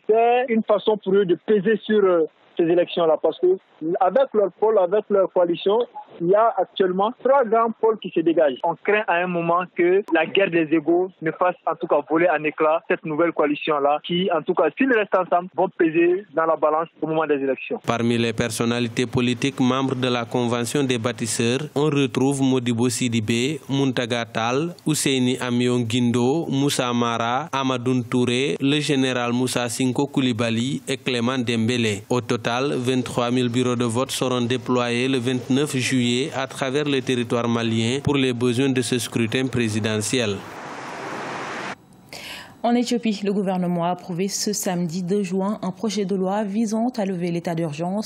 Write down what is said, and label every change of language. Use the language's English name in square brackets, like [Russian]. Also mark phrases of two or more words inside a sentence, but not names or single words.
[French] C'est une façon pour eux de peser sur ces élections-là parce que avec leur pôle, avec leur coalition, il y a actuellement trois grands pôles qui se dégagent. On craint à un moment que la guerre des égos ne fasse en tout cas voler en éclats cette nouvelle coalition-là qui, en tout cas, s'ils restent ensemble, vont peser dans la balance au moment des élections. Parmi les personnalités politiques membres de la Convention des bâtisseurs, on retrouve Modibo Sidibé, Muntaga Tall, Ousseini Amion Guindo, Moussa Mara, Amadoun Touré, le général Moussa Sinko Koulibaly et Clément Dembélé. Au total, 23 000 bureaux de vote seront déployés le 29 juillet à travers le territoire malien pour les besoins de ce scrutin présidentiel. En Éthiopie, le gouvernement a approuvé ce samedi 2 juin un projet de loi visant à lever l'état d'urgence.